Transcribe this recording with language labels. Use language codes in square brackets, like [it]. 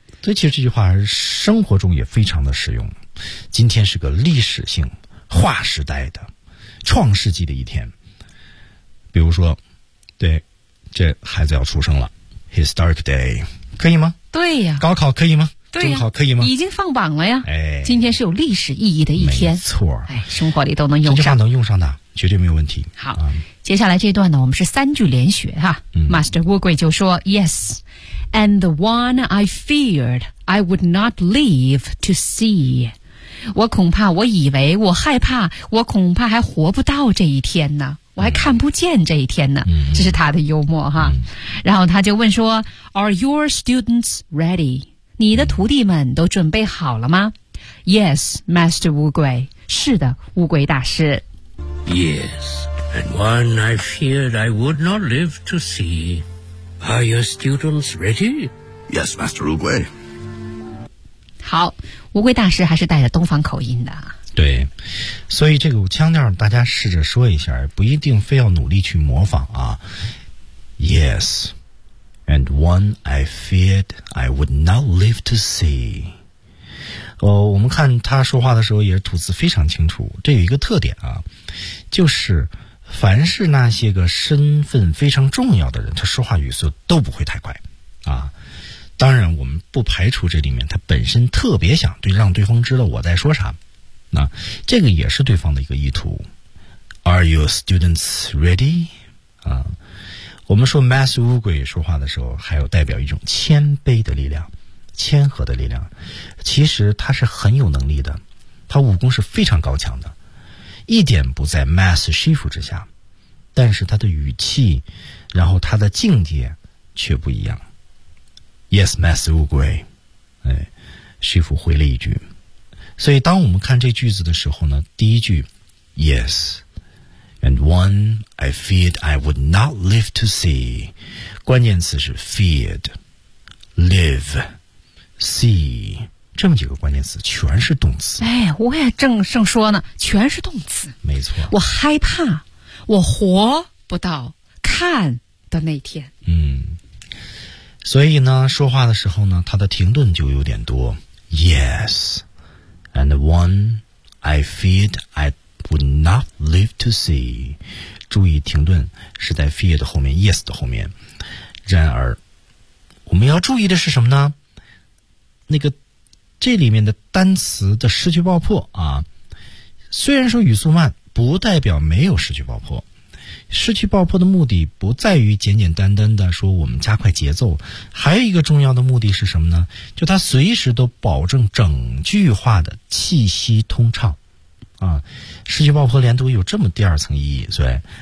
[zh] 所以其实这句话生活中也非常的实用今天是个历史性划时代的创世纪的一天比如说对这孩子要出生了 [en] historic day [zh] 可以吗对呀高考可以吗对呀中考可以吗已经放榜了呀、哎、今天是有历史意义的一天没错、哎、生活里都能用上这句话能用上的绝对没有问题好、嗯、接下来这段呢我们是三句连学哈、嗯、 [en] Master 乌龟就说 yesAnd the one I feared, I would not live to see. [zh] 我恐怕，我以为，我害怕，我恐怕还活不到这一天呢。我还看不见这一天呢。嗯、这是他的幽默哈、嗯。然后他就问说 , [en] Are your students ready? [zh] 你的徒弟们都准备好了吗、嗯、? [en] Yes, Master [zh] 乌龟。是的乌龟大师。 [en] Yes, and one I feared I would not live to see. Are your students ready? Yes, Master 乌龟。 [zh] 好，乌龟大师还是带着东方口音的。对，所以这个腔调大家试着说一下，不一定非要努力去模仿啊。 [en] Yes, and one I feared I would not live to see. [zh] 我们看他说话的时候也是吐字非常清楚，这有一个特点啊，就是凡是那些个身份非常重要的人他说话语速都不会太快啊。当然我们不排除这里面他本身特别想对让对方知道我在说啥那、啊、这个也是对方的一个意图 [en] Are your students ready? [zh] 啊，我们说 Master 乌龟说话的时候还有代表一种谦卑的力量谦和的力量其实他是很有能力的他武功是非常高强的一点不在 Master Shifu 之下但是他的语气然后他的境界却不一样 [en] Yes Master 乌龟、 [zh] 哎、Shifu 回了一句所以当我们看这句子的时候呢第一句 [en] Yes And one I feared I would not live to see [zh] 关键词是 feared [en] Live See [zh] 这么几个关键词全是动词哎我也正说呢全是动词没错我害怕我活不到看的那天嗯所以呢说话的时候呢他的停顿就有点多 [en] Yes And one I feared I would not live to see [zh] 注意停顿是在 fear 的后面 Yes 的后面然而我们要注意的是什么呢那个这里面的单词的失去爆破啊，虽然说语速慢不代表没有失去爆破失去爆破的目的不在于简简单单的说我们加快节奏还有一个重要的目的是什么呢就它随时都保证整句话的气息通畅啊，失去爆破连读有这么第二层意义所以